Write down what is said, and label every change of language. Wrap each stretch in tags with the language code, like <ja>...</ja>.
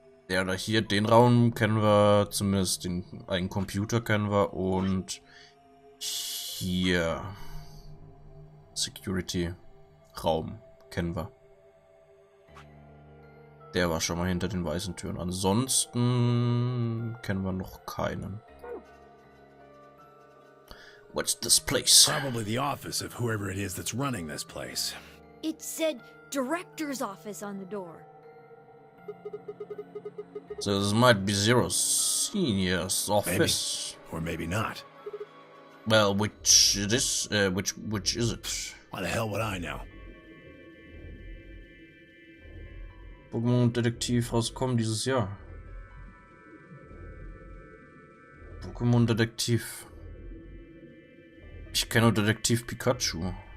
<de>Ja, da hier den Raum kennen wir, zumindest den einen Computer kennen wir und hier Security Raum kennen wir. Der war schon mal hinter den weißen Türen. Ansonsten kennen wir noch keinen.</de> <en>What's this place? Probably the office of whoever it is that's running this place. It said director's office on the door. So this might be Zero Senior's office. Maybe. Or maybe not. Well, which it is? Which is it? Why the hell would I know?</en> <de>Pokémon Detektiv rauskommen dieses Jahr. Pokémon Detektiv. Ich kenne nur Detektiv Pikachu.</de>